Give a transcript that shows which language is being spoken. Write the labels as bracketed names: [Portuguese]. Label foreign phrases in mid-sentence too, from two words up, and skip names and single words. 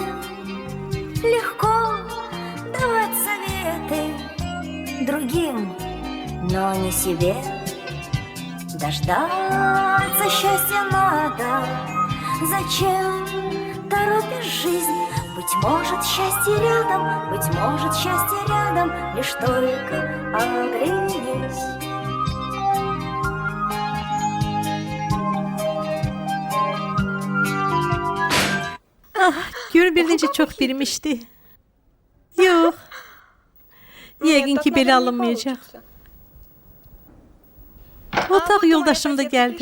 [Russian] Легко давать советы другим, но не себе. Дождаться счастья надо. Зачем торопишь жизнь? Быть может, счастье рядом, быть может, счастье рядом. Лишь только оглянись. [Azerbaijani] Gör bir necə çox bilmişdi. Yox. Yəqin ki, belə alınmayacaq. Otaq yoldaşım da gəldi.